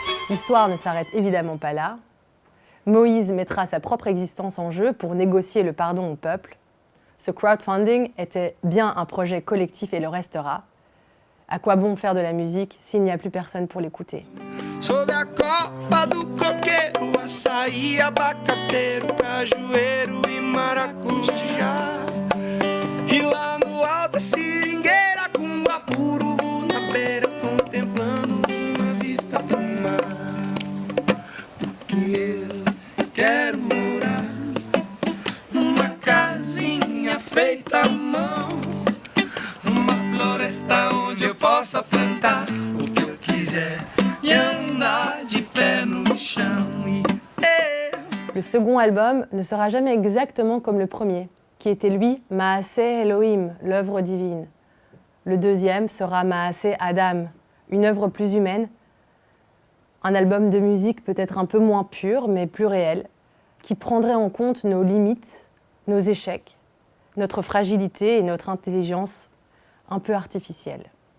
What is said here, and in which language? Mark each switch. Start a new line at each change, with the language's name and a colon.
French: L'histoire ne s'arrête évidemment pas là. Moïse mettra sa propre existence en jeu pour négocier le pardon au peuple. Ce crowdfunding était bien un projet collectif et le restera. À quoi bon faire de la musique s'il n'y a plus personne pour l'écouter?
Portuguese: Sob a copa do coqueiro, açaí, abacateiro, cajueiro e maracujá. E lá no alto a seringueira com um apuro na beira, contemplando uma vista do mar. Porque eu quero morar numa casinha feita à mão, numa floresta onde eu possa plantar o que eu quiser e andar de pé no chão.
French: Le second album ne sera jamais exactement comme le premier, qui était lui Maaseh Elohim, l'œuvre divine. Le deuxième sera Maaseh Adam, une œuvre plus humaine, un album de musique peut-être un peu moins pur, mais plus réel, qui prendrait en compte nos limites, nos échecs, notre fragilité et notre intelligence un peu artificielle.